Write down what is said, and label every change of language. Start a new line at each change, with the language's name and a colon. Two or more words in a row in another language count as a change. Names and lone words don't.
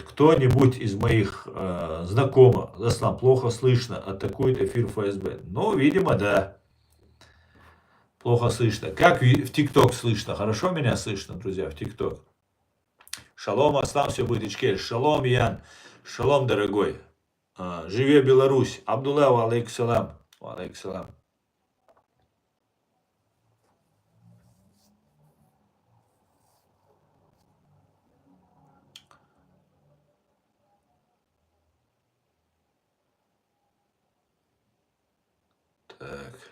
Russian: Кто-нибудь из моих знакомых, Заслан, плохо слышно, атакует эфир ФСБ. Ну, видимо, да. Плохо слышно. Как в ТикТок слышно? Хорошо меня слышно, друзья, в ТикТок? Шалом, Аслан, все будет Ичкель. Шалом, Ян. Шалом, дорогой.
Belarusian: Живе Беларусь.
Arabic: Абдулла, عليكم سلام. عليكم سلام.
Russian: Так.